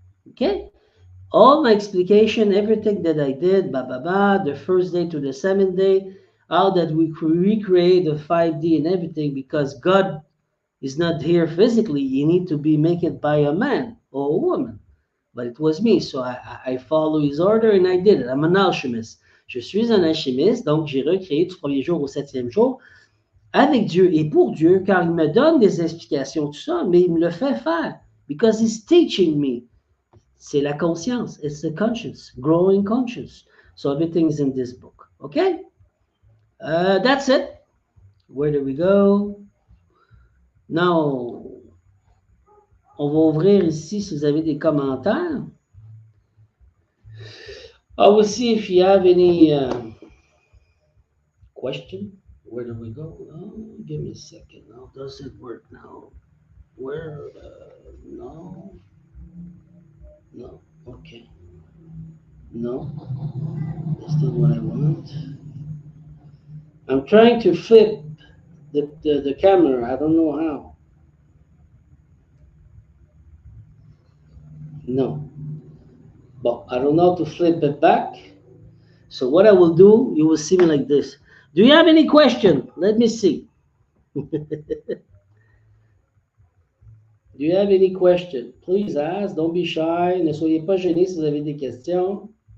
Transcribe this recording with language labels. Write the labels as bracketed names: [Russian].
[English] Okay? All my explication, everything that I did, the first day to the seventh day, how that we recreate the 5D and everything, because God is not here physically. You need to be made it by a man or a woman. But it was me, so I follow his order and I did it. I'm an alchemist. [French] Je suis un alchimiste, donc j'ai recréé du premier jour au septième jour avec Dieu et pour Dieu, car il me donne des explications, tout ça, mais il me le fait faire. [English] Because he's teaching me. [French] C'est la conscience. [English] It's the conscience, growing conscience. So everything's in this book. Okay? That's it. Where do we go? [French] Now, on va ouvrir ici si vous avez des commentaires. [English] I will see if you have any question. Where do we go? Oh, give me a second. How does it work now? Where? No, no. Okay, no. That's not what I want. I'm trying to flip the camera. I don't know how. No, but I don't know how to flip it back. So what I will do, you will see me like this. Do you have any question? Let me see. Do you have any question? Please ask. Don't be shy. [French] Ne soyez pas gênés si vous avez des questions.